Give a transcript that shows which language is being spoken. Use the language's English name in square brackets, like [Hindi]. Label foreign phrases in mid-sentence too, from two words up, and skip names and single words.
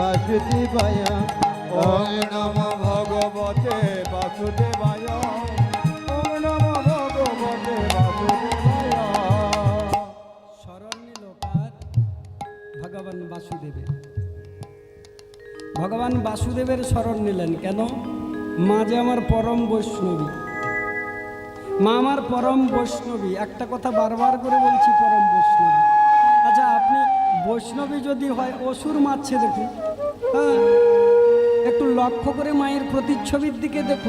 [Sanskrit] বাসুদেবায় ওম নমো ভগবতে বাসুদেবায় ওম নমো ভগবতে বাসুদেবায়। [Bangla] স্মরণ নিল কার? ভগবান বাসুদেবের। ভগবান বাসুদেবের স্মরণ নিলেন কেন? মা যে আমার পরম বৈষ্ণবী, মা আমার পরম বৈষ্ণবী। একটা কথা বারবার করে বলছি, পরম বৈষ্ণবী। আচ্ছা, আপনি বৈষ্ণবী যদি হয়, অসুর মারছে দেখুন, হ্যাঁ, একটু লক্ষ্য করে মায়ের প্রতিচ্ছবির দিকে দেখুন।